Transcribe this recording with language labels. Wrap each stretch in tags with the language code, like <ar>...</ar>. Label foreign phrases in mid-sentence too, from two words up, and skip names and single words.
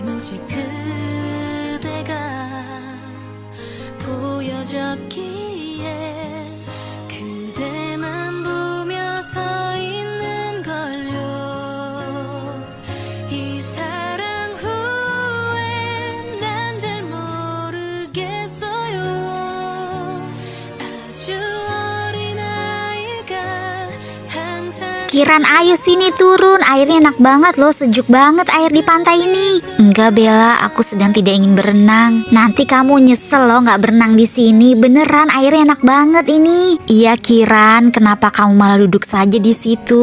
<ko>오직 그대가 보여졌기에 그대만 보며 서 있는 걸요. 이 사랑 후에 난 잘 모르겠어요. 아주 어린 아이가 항상</ko> <id>Kiran, ayo sini turun. Airnya enak banget loh, sejuk banget air di pantai ini. Enggak Bella, aku sedang tidak ingin berenang. Nanti kamu nyesel loh nggak berenang di sini. Beneran airnya enak banget ini. Iya Kiran, kenapa kamu malah duduk saja di situ?</id>